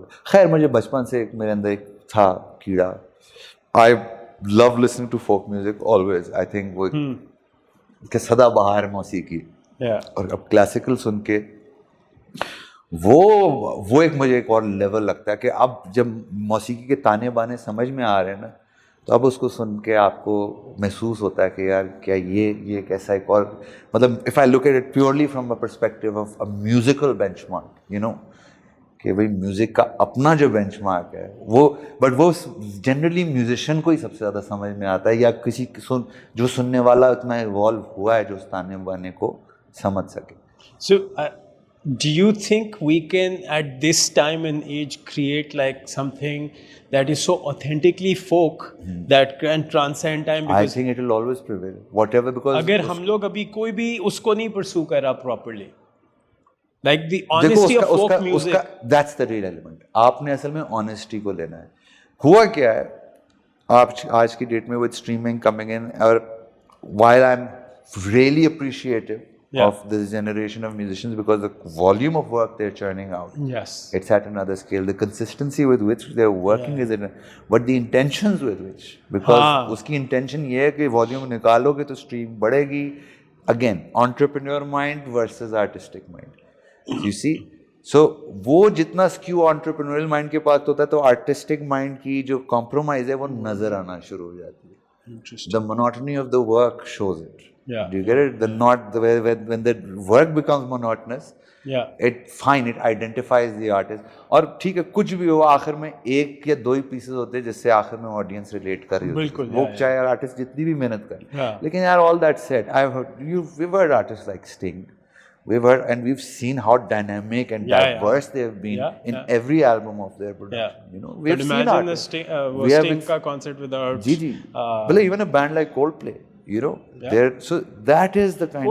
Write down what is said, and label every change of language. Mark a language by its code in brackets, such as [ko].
[hi] खैर मुझे बचपन से एक मेरे अंदर एक था कीड़ा. [en] I love listening to folk music always. I think [hi] वो कि सदाबहार मौसीकी. [en] Yeah. [hi] और अब क्लासिकल सुन के वो एक मुझे एक और लेवल लगता है कि अब जब मौसीकी के ताने बाने समझ में आ रहे हैं ना, तो अब उसको सुन के आपको महसूस होता है कि यार क्या ये कैसा एक और, मतलब [en] if I look at it purely from a perspective of a musical benchmark, you know, [hi] कि भाई म्यूज़िक का अपना जो बेंचमार्क है वो, बट वो जनरली म्यूजिशियन को ही सबसे ज़्यादा समझ में आता है, या किसी जो सुनने वाला उतना इवॉल्व हुआ है जो उस ताने बाने को समझ सके. [en] So, do you think we can, at this time and age, create like something that is so authentically folk that can transcend time? I Because think it will always prevail, whatever, because [hi] अगर हम लोग अभी कोई भी उसको नहीं pursue कर रहा properly, [en] like the [hi] देखो [en] honesty of folk music. that's the real element. [hi] आपने असल में honesty को लेना है. हुआ क्या है, आप आज की डेट में [en] with streaming coming in, और while I'm really appreciative of this generation of musicians because the volume of work they're churning out, Yes. it's at another scale. The consistency with which they're working is in, but the intentions with which, because [hi] उसकी intention ये है कि volume निकालोगे तो stream बढ़ेगी. [en] Again, entrepreneur mind versus artistic mind. You see, so [hi] वो जितना skew entrepreneurial mind के पास होता है, तो artistic mind की जो compromise है वो नजर आना शुरू हो जाती है. [en] Interesting. The monotony of the work shows it. Yeah. Do you get it? When the work becomes monotonous, Yeah. it identifies the artist. [hi] और ठीक है, कुछ भी हो, आखिर में एक या दो ही पीसेस होते हैं जिससे आखिर में ऑडियंस रिलेट कर रही होती है. बिल्कुल, वो [en] yeah, [hi] चाहे आर्टिस्ट जितनी भी मेहनत करे. [en] Yeah. [hi] लेकिन यार [en] all that said, we've heard artists like Sting We've heard and we've seen how dynamic and Yeah, diverse they have been in every album of their production. You know, we've But seen imagine the artists. We have Sting [hi] ka [en] concert without. [hi] Ji. [en] Well, even a band like Coldplay, you know, so that is the kind of